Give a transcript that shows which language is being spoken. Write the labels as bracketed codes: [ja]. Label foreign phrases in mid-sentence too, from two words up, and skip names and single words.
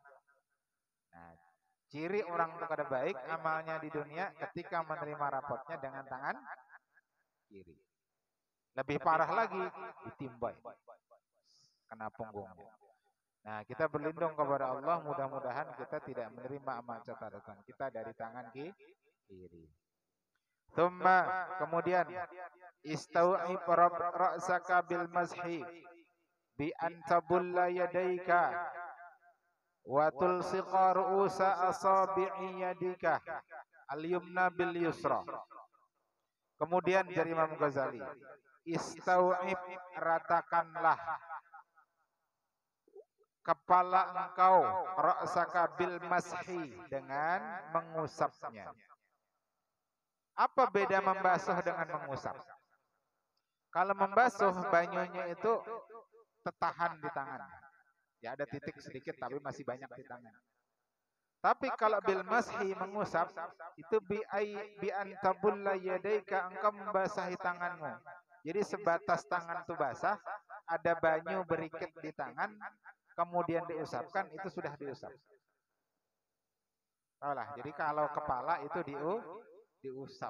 [bjn] Nah, ciri orang itu kada baik amalnya di dunia ketika menerima rapotnya dengan tangan kiri. Lebih parah lagi, ditimbai kena punggungnya. Nah, kita berlindung kepada Allah, mudah-mudahan kita tidak menerima amal catatan kita dari tangan kiri. [ar] ثم، kemudian استوعب رأسك بالمسح بأن تبل يديك وتلصق رؤوس أصابع يدك اليمنى باليسرى. [bjn] Kemudian dari Imam Ghazali, istau'ib, ratakanlah kepala engkau, [ar] رأسك بالمسح, [bjn] dengan mengusapnya. Apa beda membasuh dengan mengusap? Kalau membasuh, banyunya itu tertahan di tangan. Ya ada titik sedikit tapi masih banyak di tangan. Tapi kalau [ar] بالمسح, [bjn] mengusap, itu [ar] بأن تبل يديك, [bjn] engkau membasahi tanganmu. Jadi sebatas tangan itu basah, ada banyu berikit di tangan, kemudian diusapkan, itu sudah diusap. Tahulah, jadi kalau kepala itu diusap.